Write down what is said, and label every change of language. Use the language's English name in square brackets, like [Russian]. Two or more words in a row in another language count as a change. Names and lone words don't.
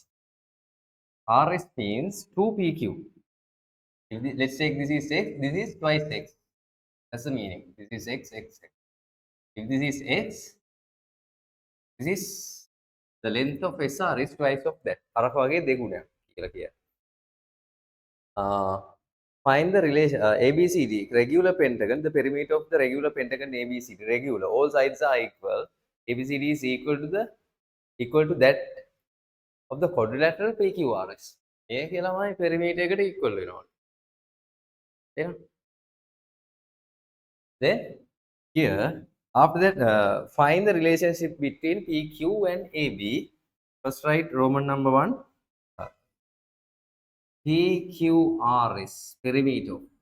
[English] RS means 2PQ. Let's take this is X, this is twice X. That's the meaning. This is X, X, X. If this is X, this is the length of SR is twice of that. [Sinhala] අරක වගේ දෙගුණයක් කියලා කියනවා. [English] Find the relation ABCD, regular pentagon, the perimeter of the regular pentagon ABCD, regular, all sides are equal. ABCD is equal to that of the quadrilateral PQRS. [Sinhala] මේ කියලාමයි perimeter එකට equal වෙනවා. [English] Then here after that find the relationship between PQ and AB. First write Roman number 1. PQRS perimeter.